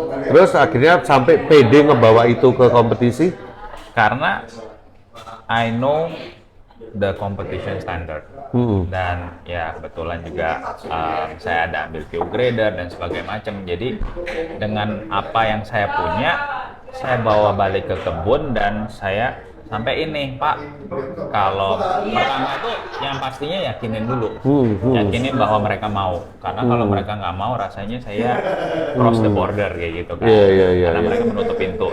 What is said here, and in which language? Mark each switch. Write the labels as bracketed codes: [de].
[id] Terus akhirnya sampai pede ngebawa itu ke kompetisi? [en] Karena I know the competition standard. [id] Dan ya kebetulan juga saya ada ambil PO grader dan sebagainya macam. Jadi dengan apa yang saya punya, saya bawa balik ke kebun dan saya sampai ini Pak, kalau pertama itu yang pastinya yakinin dulu, yakinin bahwa mereka mau, karena kalau mereka nggak mau rasanya saya [en] cross the border [id] kayak gitu kan, karena mereka menutup pintu.